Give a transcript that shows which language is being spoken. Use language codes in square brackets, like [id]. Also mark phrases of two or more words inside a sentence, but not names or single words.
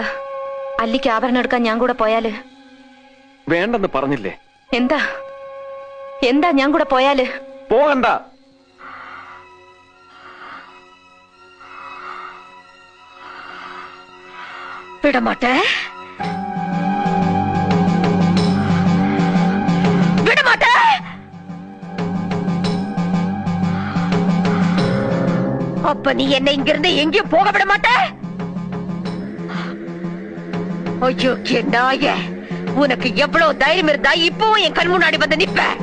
[ml] അല്ലിക്ക് ആഭരണം എടുക്കാൻ ഞാൻ കൂടെ പോയാല്? വേണ്ടെന്ന് പറഞ്ഞില്ലേ? എന്താ എന്താ ഞാൻ കൂടെ പോയാല്? പോകണ്ട. [ta] വിടമാട്ടെ, விடமாட்டே. அப்ப நீ என்னை இங்கிருந்து எங்கேயும் போக விட மாட்டே? ஐயோ நாய, உனக்கு எவ்வளவு தைரியம் இருந்தா இப்பவும் என் கண் முன்னாடி வந்து நிப்ப?